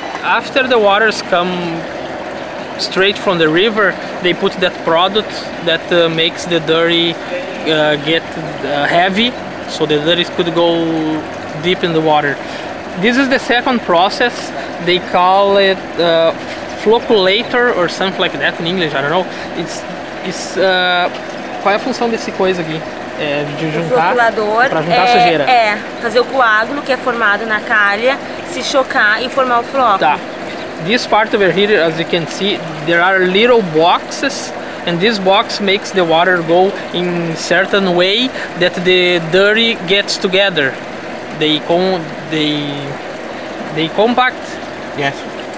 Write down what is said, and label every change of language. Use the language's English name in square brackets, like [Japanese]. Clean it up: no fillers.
[English] After the waters come straight from the river, they put that product that makes the dirty get heavy, so the dirty could go deep in the water. This is the second process. They call it flocculator or something like that in English, I don't know. [Portuguese] Qual é a função desse coisa aqui? É de juntar, para juntar a sujeira. É fazer o coágulo que é formado na calha, se chocar e formar o floco. Tá. [English] This part over here, as you can see, there are little boxes, and this box makes the water go in certain way that the dirty gets together. They compact. Yes.